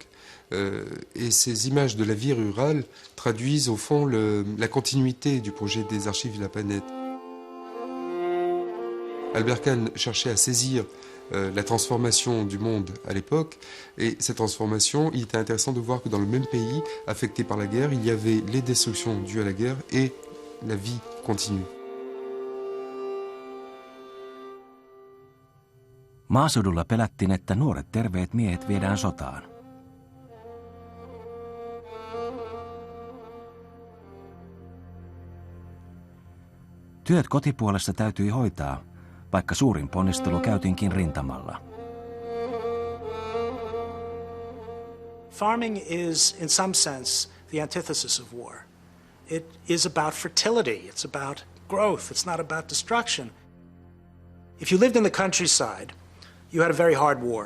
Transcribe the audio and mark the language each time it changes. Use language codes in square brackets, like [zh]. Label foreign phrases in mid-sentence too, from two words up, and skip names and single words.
[fr] Et ces images de la vie rurale traduisent au fond la continuité du projet des archives de la planète. Albert Kahn cherchait à saisir la transformation du monde à l'époque, et cette transformation, il était intéressant de voir que dans le même pays, affecté par la guerre, il y avait les destructions dues à la guerre et la vie continue. [fi] Maaseudulla pelättiin, että nuoret terveet miehet viedään sotaan. Työt kotipuolessa täytyi hoitaa, vaikka suurin ponnistelu käytiinkin rintamalla. [en] Farming is, in some sense, the antithesis of war. It is about fertility, it's about growth, it's not about destruction. If you lived in the countryside, you had a very hard war.